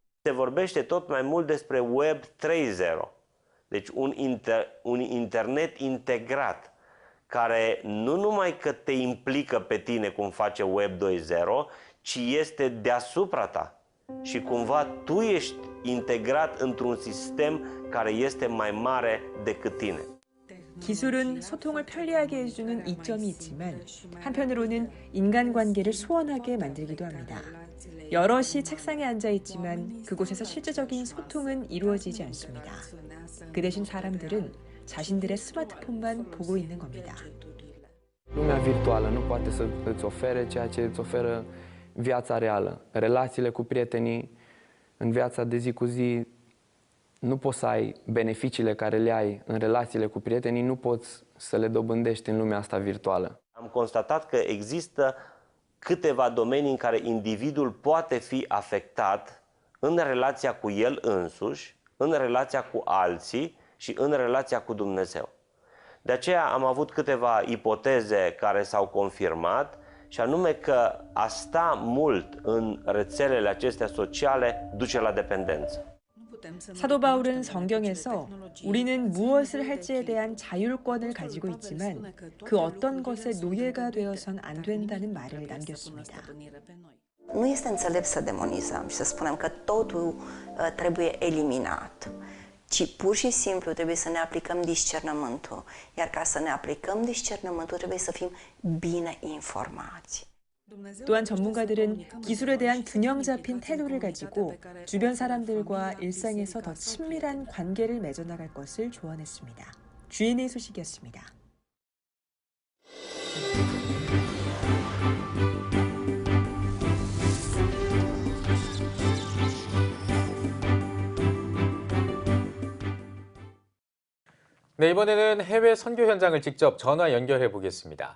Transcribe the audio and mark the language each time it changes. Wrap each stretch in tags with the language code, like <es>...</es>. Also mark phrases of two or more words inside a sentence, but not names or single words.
<ro>Se vorbește tot mai mult despre Web 3.0, deci un internet integrat, care nu numai că te implică pe tine cum face Web 2.0, ci este deasupra ta. Și cumva tu ești integrat într-un sistem care este mai mare decât tine.</ro> <ko>기술은 소통을 편리하게 해주는 이점이 있지만 한편으로는 인간관계를 소원하게 만들기도 합니다. 여럿이 책상에 앉아 있지만 그곳에서 실제적인 소통은 이루어지지 않습니다. 그 대신 사람들은 자신들의 스마트폰만 보고 있는 겁니다.</ko> <ro>Lumea virtuală nu poate să îți ofere ceea ce îți oferă viața reală. Relațiile cu prietenii în viața de zi cu zi nu poți să ai beneficiile care le ai în relațiile cu prietenii, nu poți să le dobândești în lumea asta virtuală. Am constatat că există câteva domenii în care individul poate fi afectat în relația cu el însuși, în relația cu alții și în relația cu Dumnezeu. De aceea am avut câteva ipoteze care s-au confirmat, și anume că a sta mult în rețelele acestea sociale duce la dependență.</ro> <ko>사도 바울은 성경에서 우리는 무엇을 할지에 대한 자율권을 가지고 있지만 그 어떤 것의 노예가 되어선 안 된다는 말을 남겼습니다.</ko> <ro>Nu este înțelept să demonizăm și să spunem că totul trebuie eliminat, ci pur și simplu trebuie să ne aplicăm discernământul. Iar ca să ne aplicăm discernământul trebuie să fim bine informați.</ro> <ko>또한 전문가들은 기술에 대한 균형 잡힌 태도를 가지고 주변 사람들과 일상에서 더 친밀한 관계를 맺어나갈 것을 조언했습니다. GNA 소식이었습니다. 네, 이번에는 해외 선교 현장을 직접 전화 연결해 보겠습니다.</ko>